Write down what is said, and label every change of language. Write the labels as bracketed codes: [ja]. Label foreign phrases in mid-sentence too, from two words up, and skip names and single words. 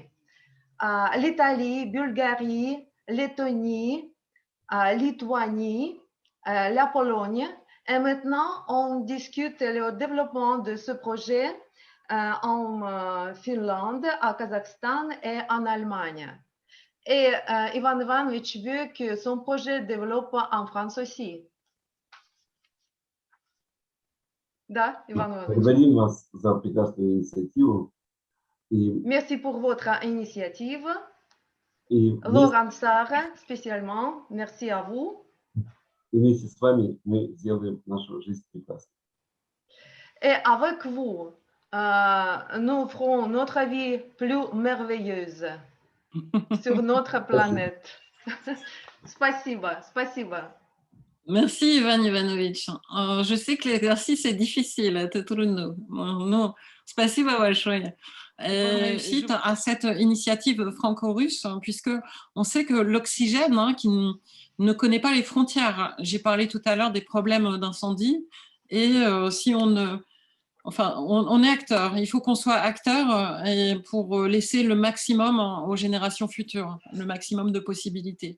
[fr] L'Italie, Bulgarie, Lettonie, Lituanie, la Pologne. Et maintenant, on discute le développement de ce projet en Finlande, au Kazakhstan et en Allemagne. Et Ivan Ivanovich veut que son projet développe en France aussi. [ru] Да, Иван Иванович. Благодарим вас за прекрасную инициативу. [fr] Merci pour votre initiative. [ru] И [fr] Laurent Sarr, spécialement, merci à vous. [ru] И вместе с вами мы сделаем нашу жизнь прекрасной. [fr] Et avec vous, nous ferons notre vie plus merveilleuse sur notre planète. [ru] Спасибо, спасибо. [fr] Merci, Ivan Иванович. Je sais que l'exercice est difficile, [ru] это трудно. Но спасибо большое. [fr] Réussite à cette initiative franco-russe, puisque on sait que l'oxygène, qui ne connaît pas les frontières. J'ai parlé tout à l'heure des problèmes d'incendie, et si on est acteur. Il faut qu'on soit acteur pour laisser le maximum aux générations futures, le maximum de possibilités.